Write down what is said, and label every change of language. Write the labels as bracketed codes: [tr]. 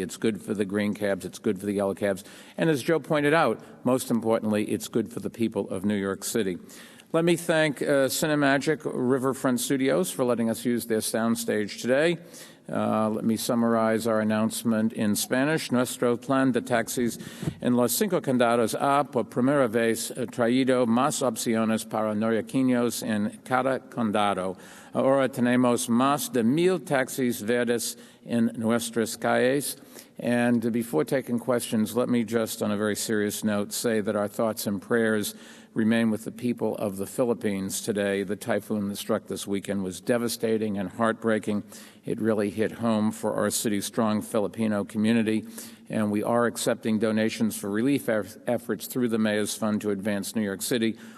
[en] It's good for the green cabs. It's good for the yellow cabs. And as Joe pointed out, most importantly, it's good for the people of New York City. Let me thank Cinemagic Riverfront Studios for letting us use their soundstage today. Let me summarize our announcement in Spanish. [es] Nuestro plan de taxis en los 5 condados ha por primera vez traído más opciones para neoyorquinos en cada condado. Ahora tenemos más de 1,000 taxis verdes en nuestras calles. [en] And before taking questions, let me just, on a very serious note, say that our thoughts and prayers remain with the people of the Philippines today. The typhoon that struck this weekend was devastating and heartbreaking. It really hit home for our city's strong Filipino community, and we are accepting donations for relief efforts through the Mayor's Fund to Advance New York City.